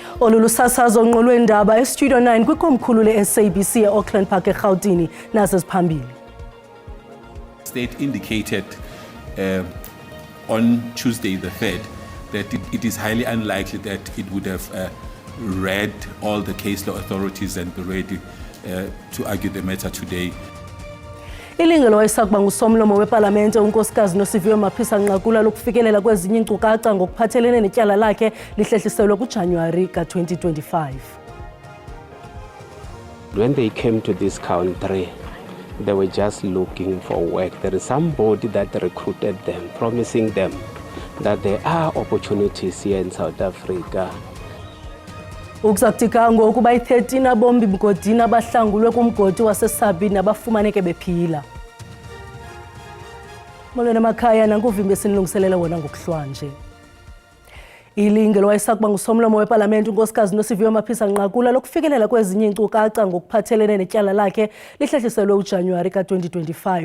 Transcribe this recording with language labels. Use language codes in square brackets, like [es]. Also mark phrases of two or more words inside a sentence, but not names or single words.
[xh] Olu lusasazo ngqolwendaba eStudio 9 kwikomkhulu le-SABC e-Auckland Park eGauteng naseziphambili. [en] State indicated on Tuesday the 3rd that it is highly unlikely that it would have read all the case law authorities and be ready to argue the matter today. [xh] Ilungelo wayesakuba ngusomlomo weParlamente unkosikazi Nosiviwe Mapisa-Nqakula lokufikelela kwezinye iinkcukacha ngokuphathelene netyala lakhe lihlehliselwe kuJanuwari ka-2025. [en] When they came to this country, they were just looking for work. There is somebody that recruited them, promising them that there are opportunities here in South Africa. [xh] Ukuzakuthika ngokuba i-13 abombi mgodini abahlangulwe kumgodi waseSabi nabafumaneke bephila. Molweni emakhaya nankuvimba esinilungiselela wona ngokuhlwanje. Ilungelo wayesakuba ngusomlomo weParlamente unkosikazi Nosiviwe Mapisa-Nqakula lokufikelela kwezinye iinkcukacha ngokuphathelene netyala lakhe lihlehliselwe uJanuwari ka-2025.